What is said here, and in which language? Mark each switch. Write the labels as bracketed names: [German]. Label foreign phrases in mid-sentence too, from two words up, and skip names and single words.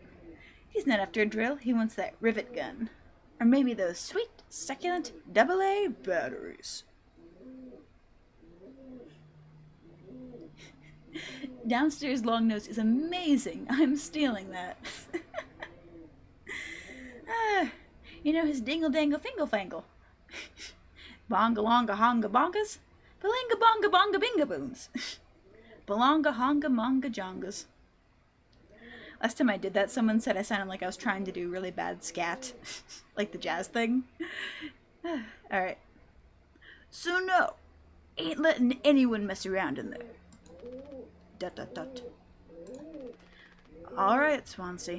[English] He's not after a drill, he wants that rivet gun. Or maybe those sweet, succulent AA batteries. Downstairs long nose is amazing. I'm stealing that. You know his dingle dangle fingle fangle. Bonga longa honga bongas. Balinga bonga bonga binga boons. Balonga honga monga jongas. Last time I did that, someone said I sounded like I was trying to do really bad scat. Like the jazz thing. Alright. So no, ain't letting anyone mess around in there. ... Alright, Swansea.